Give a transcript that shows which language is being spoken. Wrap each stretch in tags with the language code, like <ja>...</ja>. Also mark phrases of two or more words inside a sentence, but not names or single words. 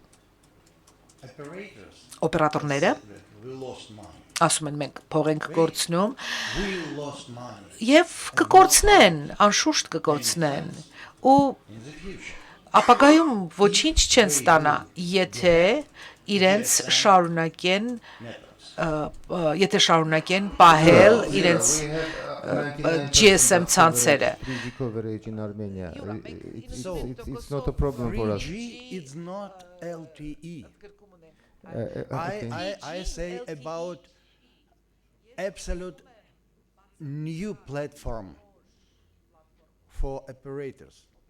<hy>օպերատորները ասում են մենք փող ենք կորցնում եւ կկորցնեն, անշուշտ կկորցնեն ու ապագայում ոչինչ չեն ստանա, եթե իրենց շարունակեն պահել իրենց GSM ցանցերը։</hy> <en>It's not a problem for us. 3G is not LTE. I say about absolute new platform for operators.</en>